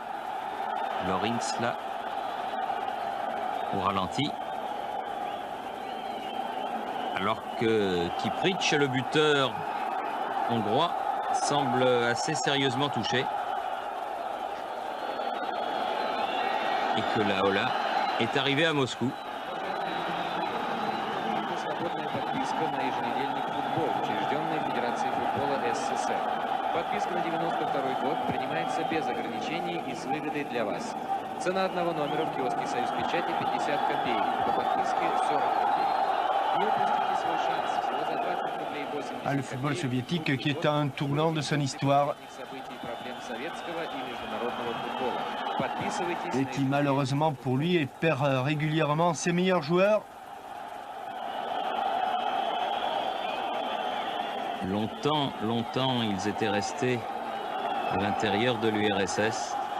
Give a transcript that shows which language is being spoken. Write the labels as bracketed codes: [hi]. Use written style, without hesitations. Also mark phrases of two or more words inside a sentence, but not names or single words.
[fr] Lorenz là au ralenti. Alors que Kiprich, le buteur hongrois, semble assez sérieusement touché. Et que la Ola est arrivé à Moscou. [ru] Подписка на 92-й год принимается без ограничений и с выгодой для вас. Цена одного номера в киоске «Союз Печати» 50 копеек. По подписке 40 копеек. Не упустите свой шанс. Всего за 20 рублей 80 [fr] Le football soviétique qui est à un tournant de son histoire. Et qui malheureusement pour lui perd régulièrement ses meilleurs joueurs. Longtemps, ils étaient restés à l'intérieur de l'URSS.